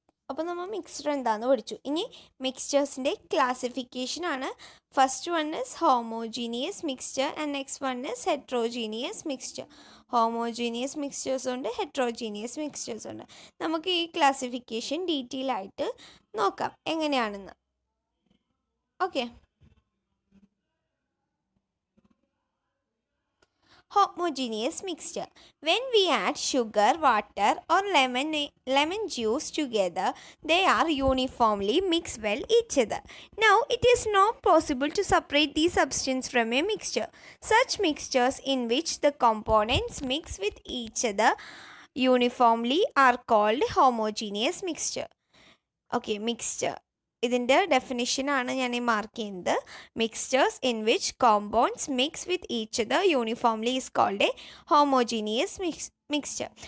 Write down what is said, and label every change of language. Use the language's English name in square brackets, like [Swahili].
[Malayalam] അപ്പോൾ നമ്മൾ മിക്സ്ചർ എന്താണെന്ന് പഠിച്ചു. ഇനി മിക്സ്ചേഴ്സിൻ്റെ ക്ലാസിഫിക്കേഷനാണ്. [English] First one is homogeneous mixture and next one is heterogeneous mixture. [Malayalam] Homogeneous mixtures ഉണ്ട്, ഹെട്രോജീനിയസ് മിക്സ്ചേഴ്സ് ഉണ്ട്. നമുക്ക് ഈ ക്ലാസിഫിക്കേഷൻ ഡീറ്റെയിൽ ആയിട്ട് നോക്കാം എങ്ങനെയാണെന്ന്. [English] Okay, homogeneous mixture. When we add sugar, water or lemon juice together, they are uniformly mixed well each other. Now, it is not possible to separate these substances from a mixture. Such mixtures in which the components mix with each other uniformly are called homogeneous mixture. Okay, mixture. [Malayalam] ഇതിൻ്റെ ഡെഫിനിഷനാണ് ഞാൻ ഈ mark ചെയ്യുന്നത്. [English] Mixtures in which compounds mix with each other uniformly is called a homogeneous mixture.